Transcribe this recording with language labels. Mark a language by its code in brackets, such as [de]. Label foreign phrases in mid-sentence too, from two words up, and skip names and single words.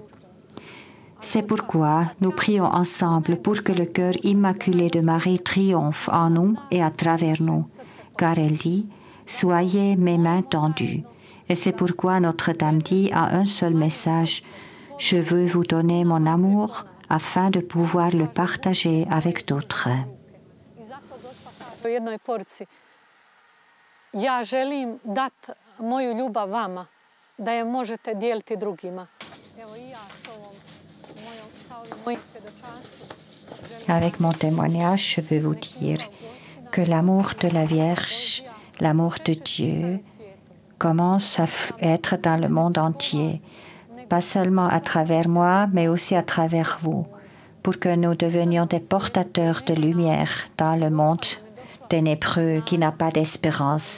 [fr] C'est pourquoi nous prions ensemble pour que le cœur immaculé de Marie triomphe en nous et à travers nous. Car elle dit, « Soyez mes mains tendues ». Et c'est pourquoi Notre-Dame dit à un seul message, « Je veux vous donner mon amour afin de pouvoir le partager avec d'autres ». [hr] Ja želim dati moju ljubav vama, da je možete dijeliti drugima. Evo I ja sa ovim mojim svjedočanstvom. [fr] Avec mon témoignage, je veux vous dire que l'amour de la Vierge, l'amour de Dieu, commence à être dans le monde entier, pas seulement à travers moi, mais aussi à travers vous, pour que nous devenions des portateurs de lumière dans le monde ténébreux qui n'a pas d'espérance.